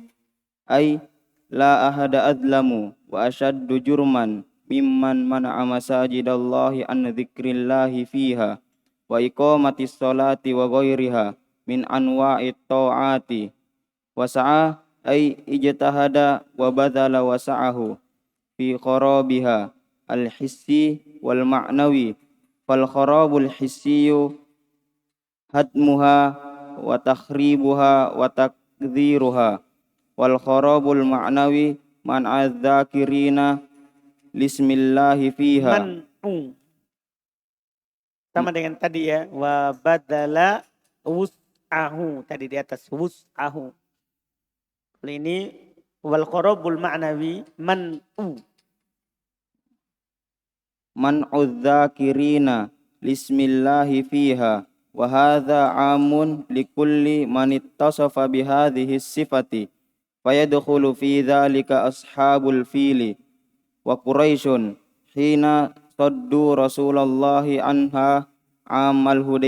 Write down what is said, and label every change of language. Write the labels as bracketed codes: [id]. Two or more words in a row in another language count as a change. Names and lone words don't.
[ar] أي لا أحد أظلم وأشد جرما ممن منع مساجد الله عن ذكر الله فيها وإقامة الصلاة وغيرها من أنواع الطاعات وسعى أي اجتهد وبذل وسعه في خرابها الحسي والمعنوي فالخراب الحسي هدمها وتخريبها وتقذيرها والخراب المعنوي منع الذاكرين لاسم الله فيها. [id] Sama dengan tadi ya. [ar] وبذل وسعه. [id] Tadi di atas wus'ahu. Kalau ini [ar] والخراب المعنوي منع. منع الذاكرين لاسم الله فيها. وهذا عام لكل من اتصف بهذه الصفة. فيدخل في ذلك أصحاب الفيل وقريش حين صدوا رسول الله عنها عام